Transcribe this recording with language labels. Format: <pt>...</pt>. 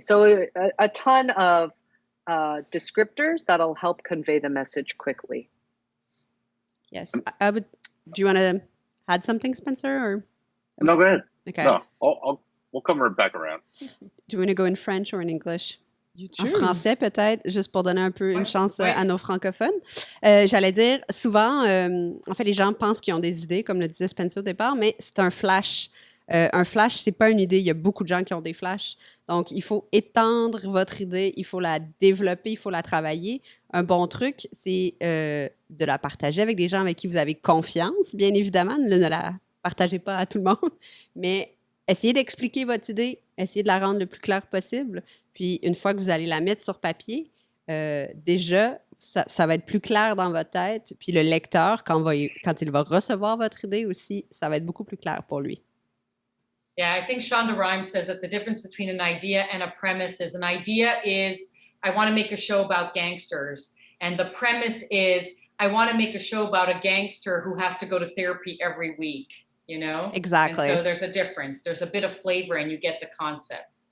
<en>So a ton of descriptors that'll help convey the message quickly. Yes, I would. Do you want to add something, Spencer? Or No, go ahead. Okay. No, we'll come back around. Do you want to go in French or in English? You</en> <fr>En</fr> <en>choose.</en> <fr>français, peut-être, juste pour donner un peu une chance ouais. à nos francophones. J'allais dire, souvent, en fait, les gens pensent qu'ils ont des idées, comme le disait Spencer au départ, mais c'est un flash. Un flash, c'est pas une idée. Il y a beaucoup de gens qui ont des flashs. Donc, il faut étendre votre idée, il faut la développer, il faut la travailler. Un bon truc, c'est de la partager avec des gens avec qui vous avez confiance, bien évidemment. Ne la partagez pas à tout le monde, mais essayez d'expliquer votre idée, essayez de la rendre le plus claire possible. Puis, une fois que vous allez la mettre sur papier, déjà, ça va être plus clair dans votre tête. Puis, le lecteur, quand il va recevoir votre idée aussi, ça va être beaucoup plus clair pour lui.</fr> <en>Yeah, I think Shonda Rhimes says that the difference between an idea and a premise is an idea is, I want to make a show about gangsters. And the premise is, I want to make a show about a gangster who has to go to therapy every week, you know? Exactly. And so there's a difference. There's a bit of flavor and you get the concept.</en>